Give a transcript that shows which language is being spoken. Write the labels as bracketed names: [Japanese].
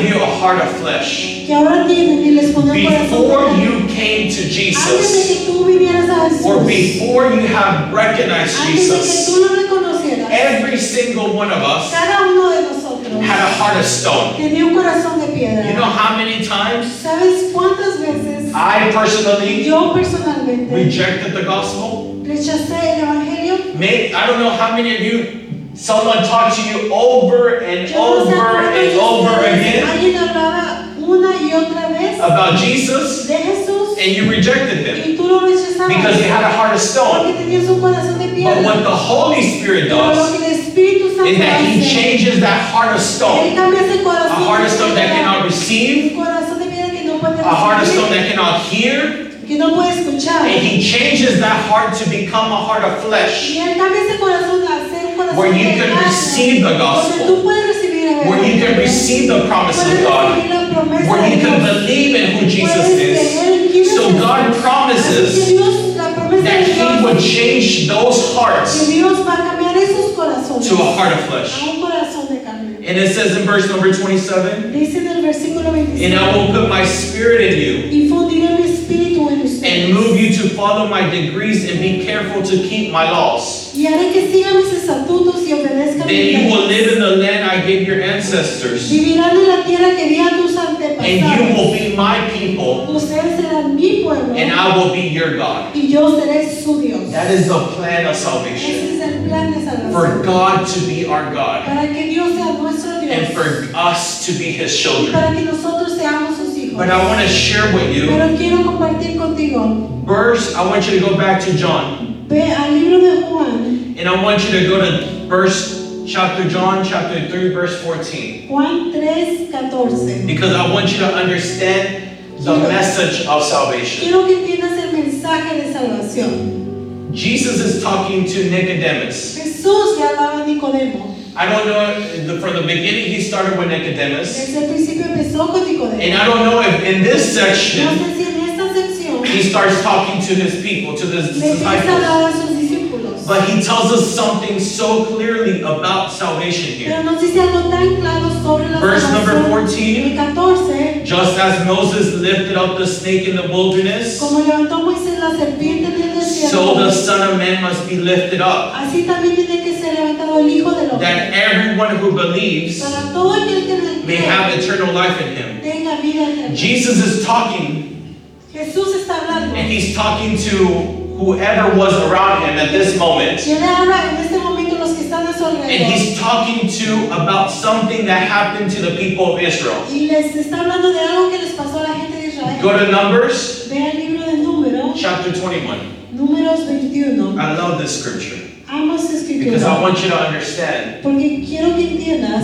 [Spanish] piedra [English] you a heart of flesh. [Spanish] que ahora tienen y les pondré un corazón de [English] Before [Spanish] carne. [English] you came to [Spanish] Antes de [English] Jesus, [Spanish] que tú vinieras a Jesús, [English] or before you have recognized [Spanish] antes de que [English] Jesus, [Spanish] tú lo reconocieras, [English] every single one of us [Spanish] cada uno de nosotros [English] had a heart of stone. [Spanish] tenía un corazón de piedra. [English] You know how many times [Spanish] ¿Sabes cuántas veces [English] I personally [Spanish] yo personalmente [English] rejected the gospel? [Spanish] rechacé el evangelio? [English] Maybe, I don't know how many of you, someone talked to you over and [Spanish] Yo no sé [English] over [Spanish] cuántos [English] and [Spanish] de [English] over [Spanish] ustedes, [English] again [Spanish] alguien hablaba una y otra vez [English] about Jesus, [Spanish] de Jesús [English] and you rejected him [Spanish] y tú lo rechazabas [English] because he had a heart of [Spanish] porque [English] stone. [Spanish] tenías un corazón de [English] But [Spanish] piedra. [English] what the Holy Spirit [Spanish] Pero lo [English] does [Spanish] que el Espíritu Santo [English] is that he [Spanish] hace, [English] changes that heart of [Spanish] Él [English] stone, [Spanish] cambia ese [English] a [Spanish] corazón [English] heart of [Spanish] de [English] stone that [Spanish] piedra, [English] cannot receive, [Spanish] un corazón de piedra que no puede [English] a heart of stone [Spanish] recibir, [English] that cannot hear, [Spanish] que no puede escuchar. [English] and he changes that heart to become a heart of flesh, [Spanish] Y Él cambia ese corazón a ser un corazón [English] where [Spanish] de [English] you can [Spanish] carne, [English] receive the [Spanish] donde [English] gospel, [Spanish] tú puedes recibir el [English] where you can [Spanish] evangelio, [English] receive the promise [Spanish] puedes [English] of God, [Spanish] recibir la promesa [English] where [Spanish] de [English] you can [Spanish] Dios, [English] believe in who Jesus [Spanish] puedes creer [English] is. [Spanish] en quién es [English] So [Spanish] Jesús. [English] God [Spanish] Así que [English] promises [Spanish] Dios, la promesa [English] that [Spanish] de [English] he [Spanish] Dios, [English] would change those [Spanish] que [English] hearts [Spanish] Dios va a cambiar esos corazones [English] to a heart of [Spanish] a [English] flesh. [Spanish] un corazón de carne. [English] And it says in verse number 27, [Spanish] Dice en el versículo [English] and [Spanish] 27, [English] I will put my spirit in you [Spanish] y fundiré mi espíritu en [English] and [Spanish] ustedes, [English] move you to follow my decrees and be careful to keep my laws. [Spanish] y haré que sigan mis estatutos y obedezcan [English] Then [Spanish] mis [English] you will [Spanish] leyes. [English] live in the land I gave your ancestors, [Spanish] Vivirán en la tierra que di a tus [English] and you [Spanish] antepasados. [English] will be my people, [Spanish] Ustedes serán mi pueblo [English] and I will be your God. [Spanish] y yo seré su Dios. [English] That is the plan of salvation. [Spanish] Ese es el plan de [English] For [Spanish] salvación. [English] God to be our God, [Spanish] Para que Dios sea nuestro Dios. [English] and for us to be his [Spanish] Y [English] children. [Spanish] para que nosotros seamos sus hijos. [English] But I want to share with you, [Spanish] Pero quiero compartir contigo. [English] I want you to go back to John, [Spanish] Ve al libro de Juan, [English] and I want you to go to John chapter 3, verse 14. [Spanish] Juan 3:14. [English] Because I want you to understand the message of salvation. [Spanish] Quiero que entiendas el mensaje de salvación. [English] Jesus is talking to Nicodemus. [Spanish] Jesús le hablaba a Nicodemo. [English] I don't know, from the beginning he started with Nicodemus. [Spanish] Desde el principio empezó con Nicodemo. [English] And I don't know if in this [Spanish] No [English] section [Spanish] sé si en esta sección [English] he starts talking to his people, to his [Spanish] le empieza a [English] disciples. [Spanish] hablar a sus discípulos. [English] But he tells us something so clearly about salvation here. [Spanish] Pero nos dice algo tan claro sobre la [English] Verse number [Spanish] salvación. [English] 14. [Spanish] El 14, [English] Just as Moses lifted up the snake in the wilderness, [Spanish] como levantó Moisés la serpiente en el desierto, [English] so the Son of Man must be lifted up, [Spanish] así también tiene que ser levantado el Hijo del Hombre, [English] that everyone who believes [Spanish] para todo aquel que en él [English] may [Spanish] cree [English] have eternal life in him. [Spanish] tenga vida eterna. [English] Jesus is talking, [Spanish] Jesús está hablando. [English] and he's talking to whoever was around him at this moment. [Spanish] Y él habla en este momento los que están a su [English] And [Spanish] alrededor. [English] he's talking to about something that happened to the people of Israel. [Spanish] Y les está hablando de algo que les pasó a la gente de Israel. [English] Go to Numbers [Spanish] Ve el libro de Números, [English] chapter 21. [Spanish] Números 21. [English] I love this scripture [Spanish] Amo esta [English] because I [Spanish] escritura. [English] want you to understand [Spanish] Porque quiero que entiendas